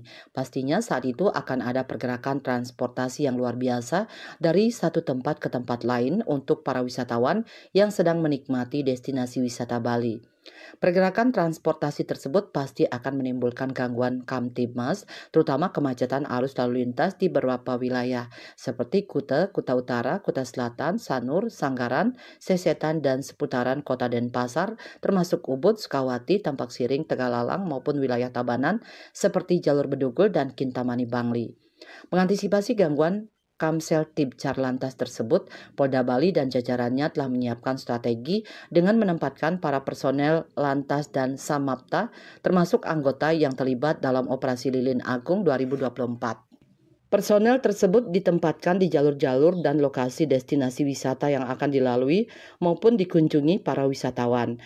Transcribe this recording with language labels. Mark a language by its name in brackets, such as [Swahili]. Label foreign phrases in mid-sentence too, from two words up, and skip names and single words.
[Indonesian] Pastinya saat itu akan ada pergerakan transportasi yang luar biasa dari satu tempat ke tempat lain untuk para wisatawan yang sedang menikmati destinasi wisata Bali. Pergerakan transportasi tersebut pasti akan menimbulkan gangguan Kamtibmas, terutama kemacetan arus lalu lintas di beberapa wilayah seperti Kuta, Kuta Utara, Kuta Selatan, Sanur, Sanggaran, Sesetan, dan seputaran kota Denpasar, termasuk Ubud, Sukawati, Tampak Siring, Tegalalang, maupun wilayah Tabanan seperti jalur Bedugul dan Kintamani Bangli. Mengantisipasi gangguan Kamseltib Carlantas tersebut, Polda Bali dan jajarannya telah menyiapkan strategi dengan menempatkan para personel Lantas dan Samapta, termasuk anggota yang terlibat dalam Operasi Lilin Agung 2024. Personel tersebut ditempatkan di jalur-jalur dan lokasi destinasi wisata yang akan dilalui maupun dikunjungi para wisatawan.